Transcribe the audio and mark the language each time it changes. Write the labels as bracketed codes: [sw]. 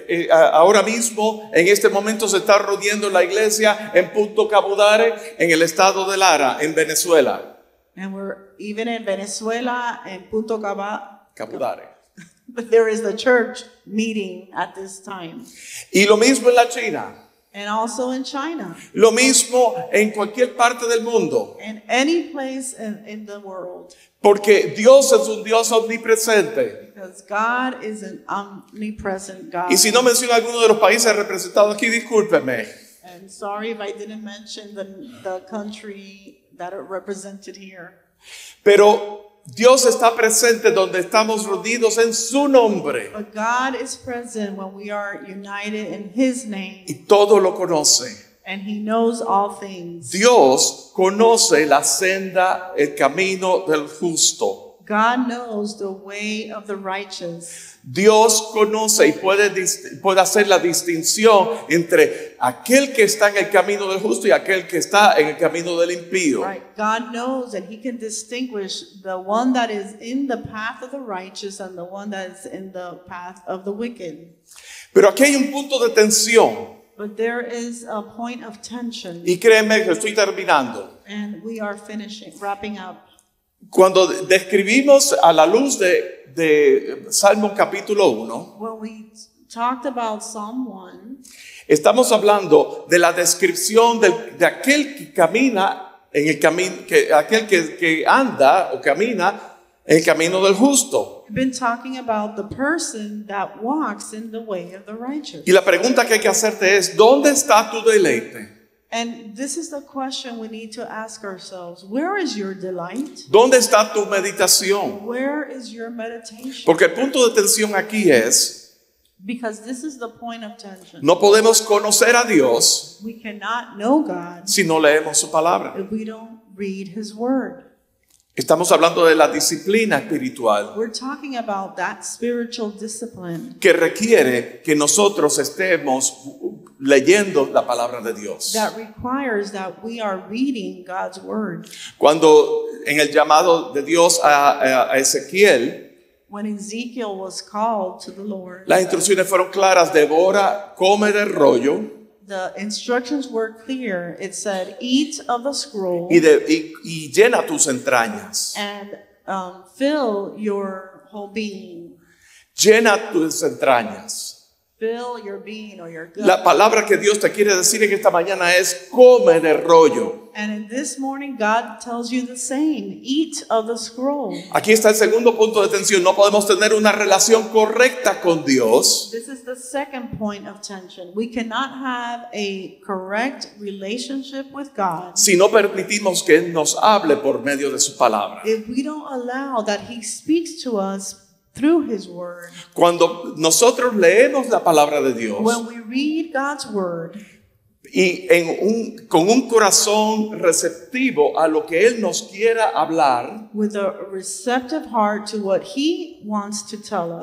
[es] Ahora mismo, en este momento, se está reuniendo la iglesia en Punto Cabudare, en el estado de Lara, en Venezuela. [en] And we're even in Venezuela and Punto Cabudare. But there is the church meeting at this time. [es] Y lo mismo en la China. [en] And also in China. [es] Lo mismo en cualquier parte del mundo. [en] And any place in the world. [es] Porque Dios es un Dios omnipresente. [en] Because God is an omnipresent God. [es] Y si no menciono alguno de los países representados aquí, discúlpeme. [en] And sorry if I didn't mention the country that are represented here. [es] Pero Dios está presente donde estamos reunidos en su nombre. [en] But God is present when we are united in His name. [es] Y todo lo conoce. [en] And He knows all things. [es] Dios conoce la senda, el camino del justo. [en] God knows the way of the righteous. [es] Dios conoce y puede hacer la distinción entre aquel que está en el camino del justo y aquel que está en el camino del impío. [en] Right. God knows that He can distinguish the one that is in the path of the righteous and the one that is in the path of the wicked. [es] Pero aquí hay un punto de tensión. [en] But there is a point of tension. [es] Y créeme que estoy terminando. [en] And we are wrapping up. [es] Cuando describimos a la luz de Salmo capítulo 1, [en] When we talked about Psalm 1, [es] estamos hablando de la descripción de aquel que camina en el camino, aquel que anda o camina en el camino del justo. [en] we've been talking about the person that walks in the way of the righteous. [es] Y la pregunta que hay que hacerte es, ¿dónde está tu deleite? [en] And this is the question we need to ask ourselves. Where is your delight? [es] ¿Dónde está tu meditación? [en] Where is your meditation? [es] Porque el punto de tensión aquí es, [en] Because this is the point of tension. [es] no podemos conocer a Dios [en] We cannot know God [es] si no leemos su palabra. [en] if we don't read His Word. [es] Estamos hablando de la disciplina espiritual [en] We're talking about that spiritual discipline [es] que requiere que nosotros estemos leyendo la palabra de Dios. [en] that requires that we are reading God's Word. [es] Cuando en el llamado de Dios a Ezequiel, [en] When Ezekiel was called to the Lord, [es] las instrucciones fueron claras: devora, come del rollo [en] the instructions were clear. It said, eat of the scroll [es] y llena tus entrañas. [en] and fill your whole being. [es] Llena tus entrañas. [en] Fill your being or your gut. [es] La palabra que Dios te quiere decir en esta mañana es: come del rollo. [en] And in this morning, God tells you the same. Eat of the scroll. [es] Aquí está el segundo punto de tensión. No podemos tener una relación correcta con Dios [en] This is the second point of tension. We cannot have a correct relationship with God [es] si no permitimos que Él nos hable por medio de su palabra. [en] if we don't allow that He speaks to us through His Word. [es] Cuando nosotros leemos la palabra de Dios [en] When we read God's Word [es] y con un corazón receptivo a lo que Él nos quiera hablar [en] with a receptive heart to what He wants to tell us